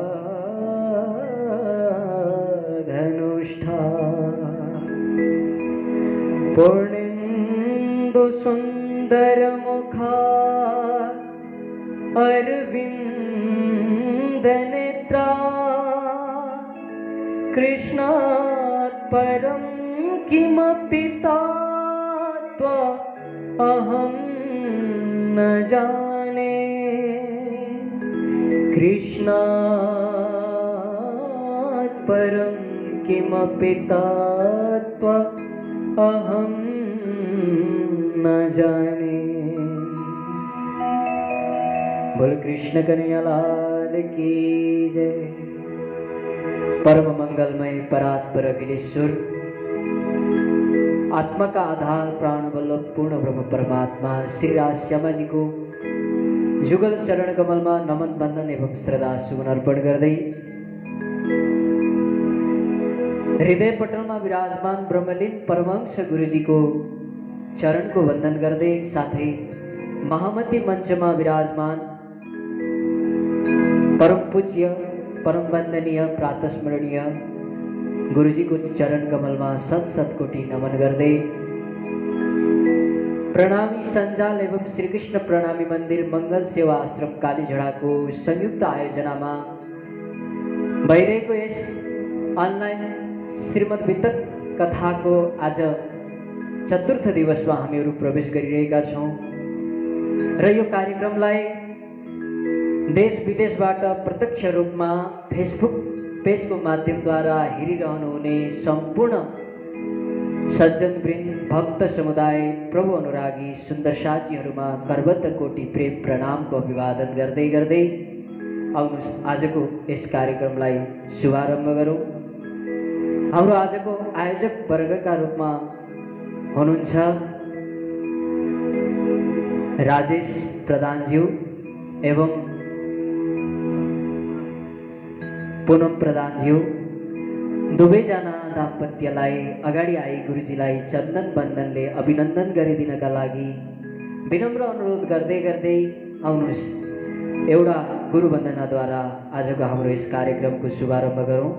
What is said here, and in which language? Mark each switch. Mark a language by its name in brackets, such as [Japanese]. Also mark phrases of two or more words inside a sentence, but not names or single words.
[Sanskrit] धनुष्ठा पूर्णेन्दु सुंदर मुखा अरविंद नेत्रा कृष्णात् परं किमपि तत्त्वा अहं न जाने। कृष्णात् परं किमपि तत्त्वा अहं न जाने। [Hindi] बोल कृष्ण कन्हैया लाल की जय। [Nepali] परम मंगलमय परात्पर अखिलेश्वर आत्मा का आधार प्राण वल्लभ पूर्ण ब्रह्म परमात्मा श्री राजश्यामा जी को जुगल चरण कमल में नमन बंदन एवं श्रद्धा सुमन अर्पण गर्दै हृदय पटल में विराजमान ब्रह्मलीन परमहंस गुरुजी को चरण को वंदन गर्दै साथै महामती मंच में विराजमान परम पूज्य परम वंदनीय प्रातस्मरणीय गुरुजी को चरण कमल में सत सत कोटि नमन गर्दै प्रणामी संजाल एवं श्री कृष्ण प्रणामी मंदिर मंगल सेवा आश्रम कालीझड़ा को संयुक्त आयोजना में भइरहेको यस अनलाइन श्रीमद् वितक कथा को आज चतुर्थ दिवस में हामीहरू प्रवेश गरिरहेका छौं र यो कार्यक्रमलाई देश विदेशबाट प्रत्यक्ष रूप में फेसबुक पेज को माध्यम द्वारा हेरिरहनुहुने संपूर्ण सज्जन वृन्द भक्त समुदाय प्रभु अनुरागी सुंदर साथीहरुमा करबद्ध कोटि प्रेम प्रणाम को अभिवादन गर्दै गर्दै आउनुस् आजको यस कार्यक्रमलाई शुभारम्भ गरौं। हाम्रो आजको आयोजक वर्गका रूपमा हुनुहुन्छ राजेश प्रधानज्यू एवं पूनम प्रधानज्यू दुवैजना दाम्पत्यलाई अगाडि आई गुरुजीलाई चन्दन बन्दनले अभिनन्दन गरिदिनका लागि विनम्र अनुरोध गर्दै गर्दै आउनुस् एउटा गुरु वन्दनाद्वारा आजको हाम्रो यस कार्यक्रमको शुभारम्भ गरौं।